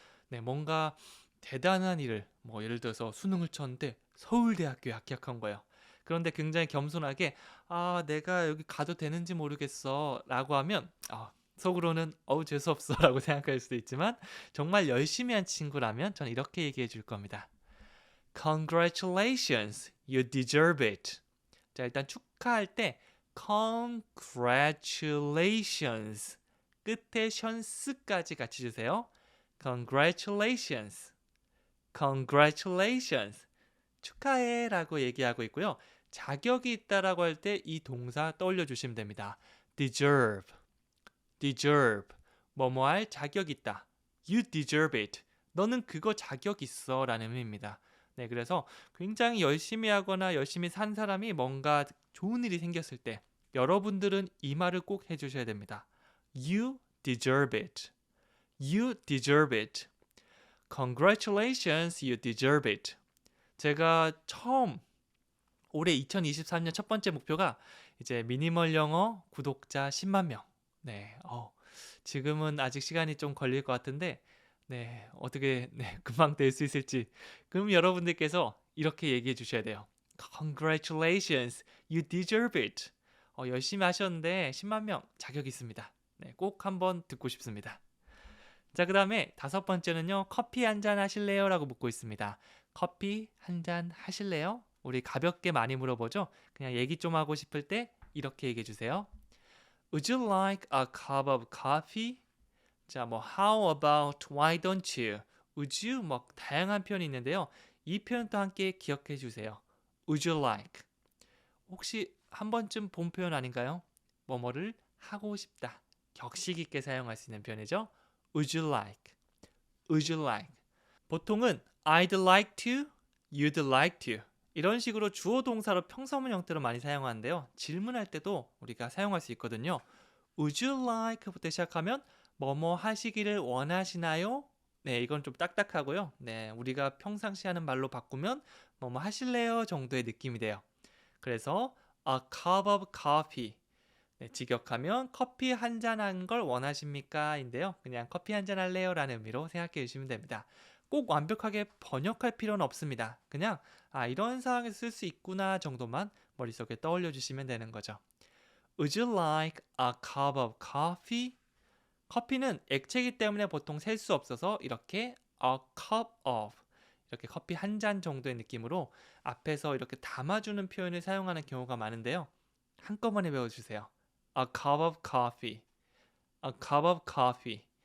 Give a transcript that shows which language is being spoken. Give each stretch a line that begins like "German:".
Korean: 네, 뭔가 대단한 일을 뭐 예를 들어서 수능을 쳤는데 서울대학교에 합격한 거예요. 그런데 굉장히 겸손하게 내가 여기 가도 되는지 모르겠어 라고 하면 속으로는 재수없어 라고 생각할 수도 있지만 정말 열심히 한 친구라면 저는 이렇게 얘기해 줄 겁니다.
English: Congratulations, you deserve it.
Korean: 자, 일단 축하할 때 Congratulations 끝에 션스까지 같이 주세요.
English: Congratulations, Congratulations
Korean: 축하해 라고 얘기하고 있고요. 자격이 있다라고 할 때 이 동사 떠올려 주시면 됩니다.
English: deserve, deserve
Korean: 뭐뭐 할 자격 있다.
English: You deserve it.
Korean: 너는 그거 자격 있어 라는 의미입니다. 네, 그래서 굉장히 열심히 하거나 열심히 산 사람이 뭔가 좋은 일이 생겼을 때 여러분들은 이 말을 꼭 해주셔야 됩니다.
English: You deserve it. You deserve it. Congratulations, you deserve it.
Korean: 제가 처음 올해 2023년 첫 번째 목표가 이제 미니멀 영어 구독자 10만 명. 네, 지금은 아직 시간이 좀 걸릴 것 같은데, 네, 어떻게 금방 될 수 있을지. 그럼 여러분들께서 이렇게 얘기해 주셔야 돼요. Congratulations, you deserve it. 열심히 하셨는데 10만 명 자격 있습니다. 네, 꼭 한번 듣고 싶습니다. 자, 그 다음에 다섯 번째는요. 커피 한잔 하실래요? 라고 묻고 있습니다. 커피 한잔 하실래요? 우리 가볍게 많이 물어보죠. 그냥 얘기 좀 하고 싶을 때 이렇게 얘기해 주세요.
English: Would you like a cup of coffee?
Korean: 자, 뭐
English: how about why don't you? Would you
Korean: 뭐 다양한 표현이 있는데요. 이 표현도 함께 기억해 주세요.
English: Would you like?
Korean: 혹시 한 번쯤 본 표현 아닌가요? 뭐뭐를 하고 싶다. 격식 있게 사용할 수 있는 표현이죠.
English: Would you like? Would you like?
Korean: 보통은
English: I'd like to, you'd like to
Korean: 이런 식으로 주어 동사로 평서문 형태로 많이 사용하는데요. 질문할 때도 우리가 사용할 수 있거든요.
English: Would you like?
Korean: 부터 시작하면 뭐뭐 하시기를 원하시나요? 네, 이건 좀 딱딱하고요. 네, 우리가 평상시 하는 말로 바꾸면 뭐뭐 하실래요? 정도의 느낌이 돼요. 그래서
English: a cup of coffee.
Korean: 네, 직역하면 커피 한 잔 한 걸 원하십니까? 인데요. 그냥 커피 한 잔 할래요? 라는 의미로 생각해 주시면 됩니다. 꼭 완벽하게 번역할 필요는 없습니다. 그냥 이런 상황에서 쓸 수 있구나 정도만 머릿속에 떠올려 주시면 되는 거죠.
English: Would you like a cup of coffee?
Korean: 커피는 액체이기 때문에 보통 셀 수 없어서 이렇게
English: a cup of
Korean: 이렇게 커피 한 잔 정도의 느낌으로 앞에서 이렇게 담아주는 표현을 사용하는 경우가 많은데요. 한꺼번에 외워주세요.
English: A cup of coffee. A cup of coffee.